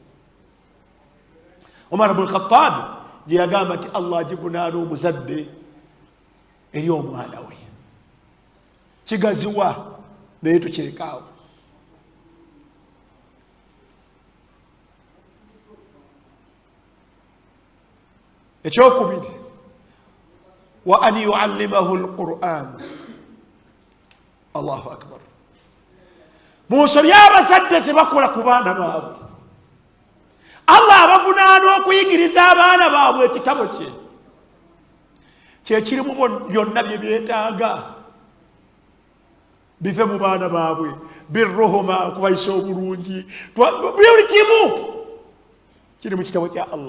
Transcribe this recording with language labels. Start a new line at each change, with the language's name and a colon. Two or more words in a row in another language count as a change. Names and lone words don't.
Ganda: Omar ibn Khattab gye yagamba nti Allah agivunaana omuzadde eri omwana we. Kigaziwa naye tukirekaawo. Ekyokubiri,
Arabic: وأن يعلمه القرآن. الله أكبر.
Ganda: Mu nsobi abazadde ze bakola ku baana baabwe, Allah abavunaana okuyigiriza abaana baabwe ekitabo kye, kyekirimu byonna bye byetaaga bive mu baana baabwe, birruhuma, okubayisa obulungi, buli kimu kiri mu kitabo kya Allah.